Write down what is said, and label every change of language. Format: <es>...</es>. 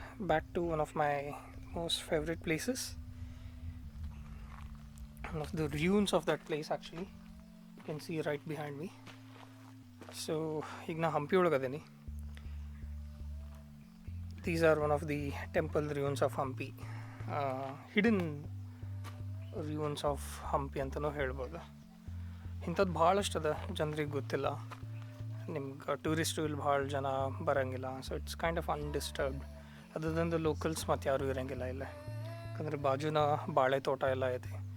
<en>Back to one of my most favorite places. One of the ruins of that place, actually. You can see right behind me.</en> <kn>So, ಈಗ ನಾ Hampi ಒಳಗದೇನಿ.</kn> <en>These are one of the temple ruins of Hampi. Hidden ruins of Hampi</en> <kn>ಅಂತಲೂ ಹೇಳ್ಬೋದು. ಇಂಥದ್ದು ಭಾಳಷ್ಟು ಅದ, ಜನರಿಗೆ ಗೊತ್ತಿಲ್ಲ. ನಿಮ್ಗೆ ಟೂರಿಸ್ಟು ಇಲ್ಲಿ ಭಾಳ ಜನ ಬರೋಂಗಿಲ್ಲ.</kn> <en>So it's kind of undisturbed.</en> <kn>ಅದರಿಂದ ಲೋಕಲ್ಸ್ ಮತ್ತು ಯಾರೂ ಇರೋಂಗಿಲ್ಲ ಇಲ್ಲ, ಯಾಕಂದರೆ ಬಾಜುನ ಬಾಳೆ ತೋಟ ಎಲ್ಲ ಐತಿ.</kn>